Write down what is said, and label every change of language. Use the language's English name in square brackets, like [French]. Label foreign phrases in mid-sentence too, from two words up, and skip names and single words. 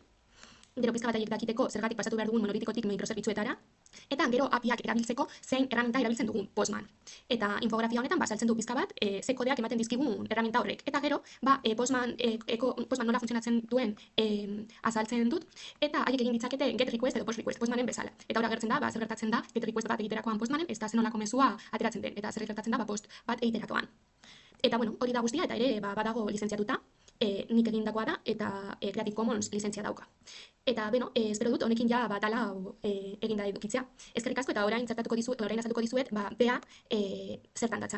[Basque] Gero pizka bat haiek dakiteko zergatik pasatu behar dugun monolitikotik mikrozerbitzuetara, eta gero apiak erabiltzeko zein erraminta erabiltzen dugun Postman. Eta infografia honetan saltzen du pizka bat ze kodeak ematen dizkigun erraminta horrek. Eta gero Postman nola funtzionatzen duen azaltzen dut, eta haiek egin ditzakete [English] get request [Basque] edo [English] post request [Basque] Postmanen bezala. Eta hor agertzen da, zer gertatzen da [English] get request [Basque] bat egiterakoan Postmanen, ez da zen nolako mezua ateratzen den, eta zer gertatzen da post bat egiterakoan. Eta hori da guztia, eta ere badago lizentziatuta, nik egindakoa da, eta [English] Creative Commons [Basque] lizentzia dauka. Eta, espero dut, honekin ja atala eginda edukitzea. Eskerrik asko, eta orain azalduko dizuet, bea zertan datzan.